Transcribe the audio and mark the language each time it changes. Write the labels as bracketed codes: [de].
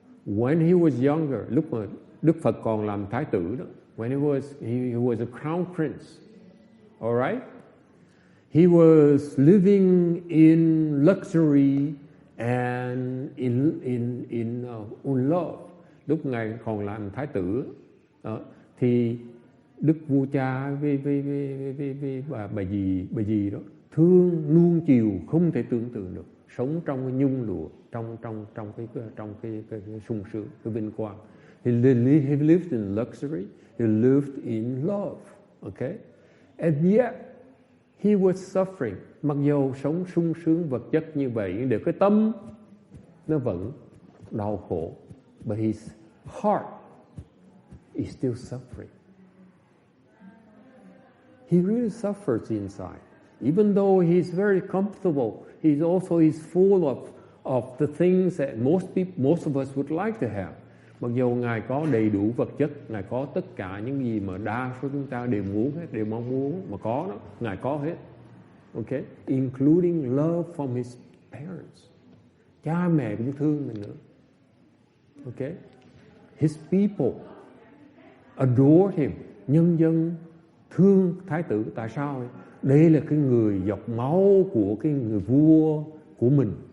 [en] When he was younger, [vi] lúc mà Đức Phật còn làm thái tử đó, [en] when he was a crown prince, all right? He was living in luxury and in love. [vi] Lúc Ngài còn làm thái tử thì Đức vua cha với bà dì đó thương nuông chiều không thể tưởng tượng được, sống trong cái nhung lụa, trong cái sung sướng, cái vinh quang. [en] He lived in luxury, he lived in love, okay? And yet he was suffering. [vi] Mặc dù sống sung sướng vật chất như vậy, nhưng để cái tâm nó vẫn đau khổ. [en] But his heart is still suffering. He really suffers inside. Even though he's very comfortable, he's full of the things that most of us would like to have. [vi] Mặc dù Ngài có đầy đủ vật chất, Ngài có tất cả những gì mà đa số chúng ta đều muốn hết, đều mong muốn, mà có đó, Ngài có hết. [en] Okay? Including love from his parents. [vi] Cha mẹ cũng thương mình nữa. [en] Okay? His people adored him. [vi] Nhân dân thương thái tử. Tại sao? Đây là cái người dọc máu của cái người vua của mình.